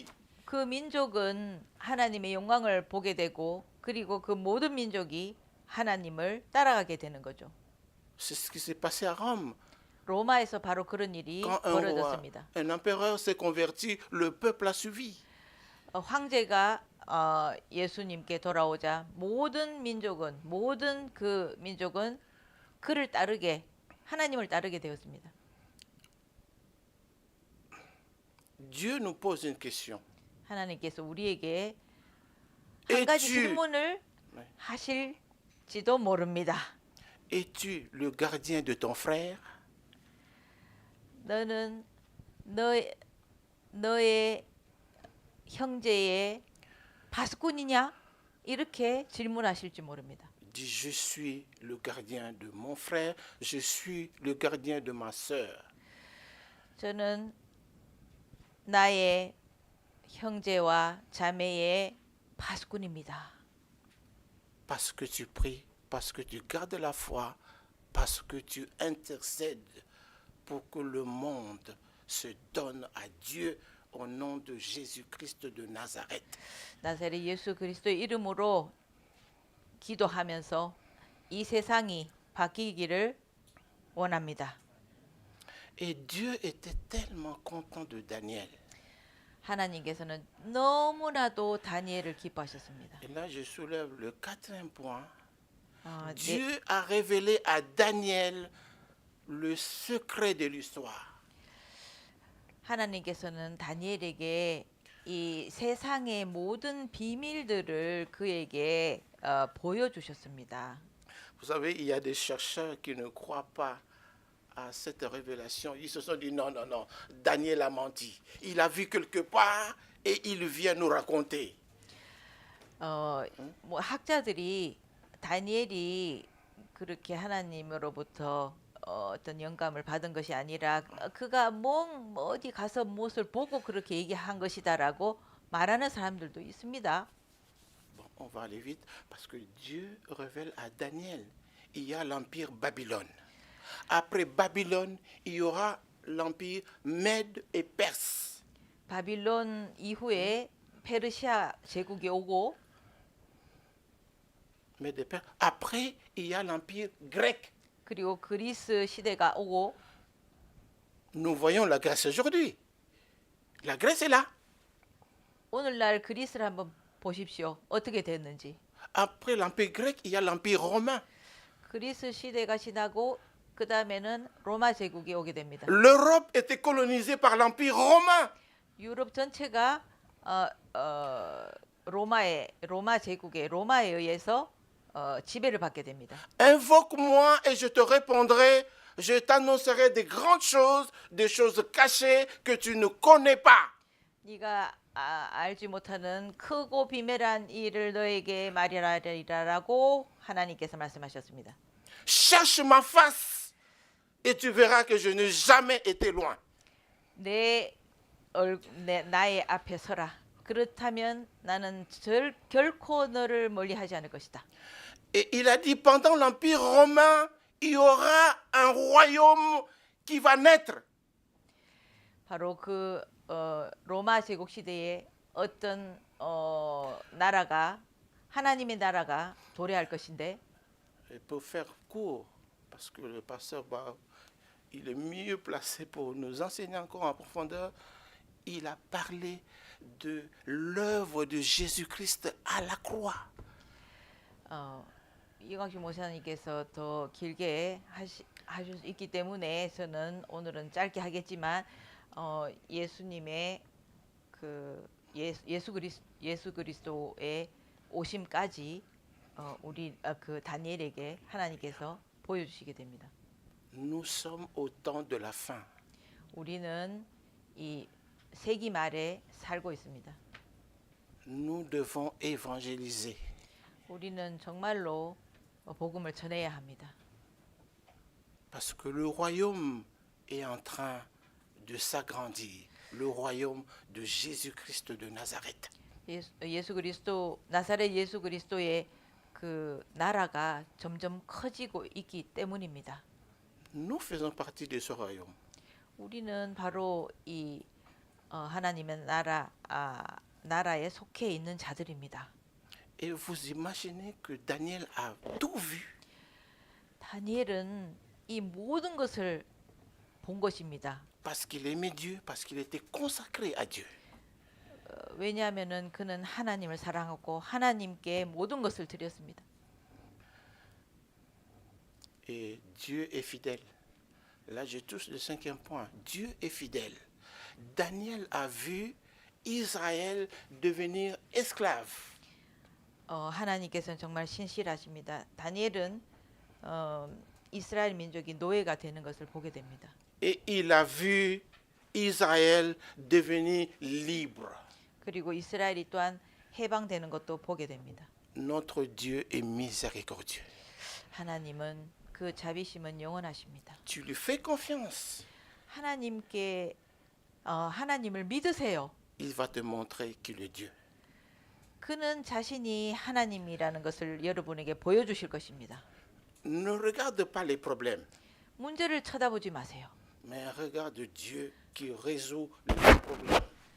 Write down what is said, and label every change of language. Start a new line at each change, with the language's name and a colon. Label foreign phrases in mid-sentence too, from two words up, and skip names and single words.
Korean: 그 민족은 하나님의 영광을 보게 되고 그리고 그 모든 민족이 하나님을 따라가게 되는 거죠.
French: C'est ce qui s'est passé à Rome.
Korean: 로마에서 바로 그런 일이
French: Quand un roi,
Korean: 벌어졌습니다.
French: un empereur s'est converti, le peuple a suivi.
Korean: 황제가 예수님께 돌아오자 모든 그 민족은 그를 따르게 하나님을 따르게 되었습니다.
French: Dieu nous pose une question.
Korean: 하나님께서 우리에게 한 가지
French: Es-tu,
Korean: 질문을 하실지도 모릅니다.
French: es-tu le gardien de ton frère?
Korean: 너는 너의 형제의 파수꾼이냐? 이렇게 질문하실지 모릅니다.
French: Dis, je suis le gardien de mon frère, je suis le gardien de ma sœur.
Korean: 저는 나의 형제와 자매의 파수꾼입니다.
French: Parce que tu pries, parce que tu gardes la foi, parce que tu intercèdes pour que le monde se donne à Dieu au nom de Jésus-Christ de Nazareth.
Korean: 나사렛 예수 그리스도의 이름으로 기도하면서 이 세상이 바뀌기를 원합니다.
French: Et Dieu était tellement content de Daniel.
Korean: 하나님께서는 너무나도 다니엘을 기뻐하셨습니다.
French: Et là, je soulève le quatrième point.
Korean: 네,
French: Dieu a révélé à Daniel le secret de l'histoire.
Korean: 하나님께서는 다니엘에게 이 세상의 모든 비밀들을 그에게 보여주셨습니다.
French: Vous savez, il y a des chercheurs qui ne croient pas à cette révélation. Ils se sont dit non, non, non, Daniel a menti. Il a vu quelque part et il vient nous raconter.
Korean: 뭐 학자들이 다니엘이 그렇게 하나님으로부터 어떤 영감을 받은 것이 아니라 그가 어디 가서 무엇을 보고 그렇게 얘기한 것이다라고 말하는 사람들도 있습니다.
French: Bon, on va aller vite parce que Dieu révèle à Daniel, il y a l'empire Babylone. Après Babylone, il y aura l'empire Mède et Perse.
Korean: 바빌론 이후에 페르시아 제국이 오고
French: Mède et Perse. Après, il y a l'empire grec.
Korean: 그리고 그리스 시대가 오고
French: Nous voyons la Grèce aujourd'hui. La Grèce est là.
Korean: 오늘날 그리스를 한번 보십시오. 어떻게 됐는지.
French: Après l'Empire grec, il y a l'Empire romain.
Korean: 그리스 시대가 지나고 그 다음에는 로마 제국이 오게 됩니다.
French: L'Europe était colonisée par l'Empire romain.
Korean: 유럽 전체가 로마 제국의 로마에 의해서 지배를 받게 됩니다.
French: Invoque-moi et je te répondrai. Je t'annoncerai des grandes choses, des choses cachées que tu ne connais pas.
Korean: 네가 알지 못하는 크고 비밀한 일을 너에게 말하리라라고 하나님께서 말씀하셨습니다.
French: Cherche ma face et tu verras que je n'ai jamais été loin.
Korean: 나의 앞에 서라. 그렇다면 나는 결코 너를 멀리하지 않을 것이다.
French: Et il a dit, pendant l'Empire romain, il y aura un royaume qui va naître.
Korean: 바로 그 로마 제국 시대에 어떤 나라가 하나님의 나라가 도래할 것인데
French: Et pour faire court, parce que le pasteur, il est mieux placé pour nous enseigner encore en profondeur, il a parlé de l'œuvre de Jésus-Christ à la croix.
Korean: 이광식 목사님께서 더 길게 하실 수 있기 때문에 저는 오늘은 짧게 하겠지만 예수님의 그 예수 그리스도의 오심까지 우리 그 다니엘에게 하나님께서 보여주시게 됩니다.
French: Nous sommes au temps de la fin.
Korean: 우리는 이 세기 말에 살고 있습니다.
French: Nous devons évangéliser.
Korean: 우리는 정말로 복음을 전해야 합니다.
French: Parce que le royaume est en train de s'agrandir. Le royaume de Jésus-Christ de Nazareth.
Korean: 예수 그리스도 나사렛 예수 그리스도의 그 나라가 점점 커지고 있기 때문입니다.
French: Nous faisons partie de ce royaume.
Korean: 우리는 바로 이 하나님의 나라에 속해 있는 자들입니다.
French: Et vous imaginez que Daniel a tout vu.
Korean: 다니엘은 이 모든 것을 본 것입니다.
French: Parce qu'il aimait Dieu, parce qu'il était consacré à Dieu.
Korean: 왜냐하면은 그는 하나님을 사랑하고 하나님께 모든 것을 드렸습니다.
French: Et Dieu est fidèle. Là, je touche le cinquième point. Dieu est fidèle. Daniel a vu Israël devenir esclave.
Korean: 하나님께서는 정말 신실하십니다. 다니엘은 이스라엘 민족이 노예가 되는 것을 보게 됩니다.
French: Et il a vu Israël devenir libre.
Korean: 그리고 이스라엘이 또한 해방되는 것도 보게 됩니다.
French: Notre Dieu est miséricordieux.
Korean: 하나님은 그 자비심은 영원하십니다.
French: Tu lui fais confiance.
Korean: 하나님을 믿으세요.
French: Il va te montrer qu'il est Dieu.
Korean: 그는 자신이 하나님이라는 것을 여러분에게 보여주실 것입니다.
French: Ne regarde pas les problèmes,
Korean: 문제를 쳐다보지 마세요.
French: mais regarde Dieu qui résout les problèmes.